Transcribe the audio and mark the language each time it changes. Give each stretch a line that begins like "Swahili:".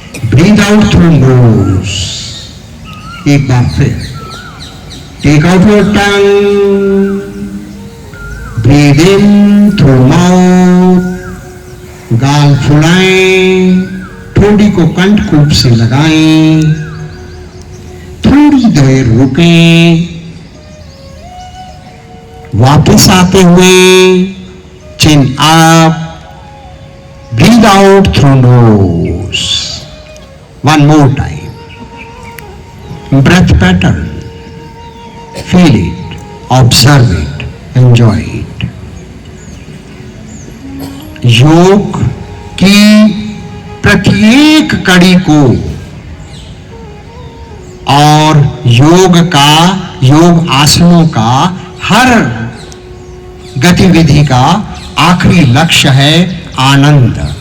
English: Breathe out through nose.
Hindi: एक बार फिर.
English: Take out your tongue. Breathe in through mouth.
Hindi: गाल फुलाएं, ठोड़ी को कंठकूप से लगाएं, थोड़ी देर रुकें, वापस आते हुए
English: chin up, breathe out through nose. One more time. Breath pattern. Feel it, observe it, enjoy it.
Hindi: योग की प्रत्येक कड़ी को और योग आसनों का हर गतिविधि का आखिरी लक्ष्य है आनंद।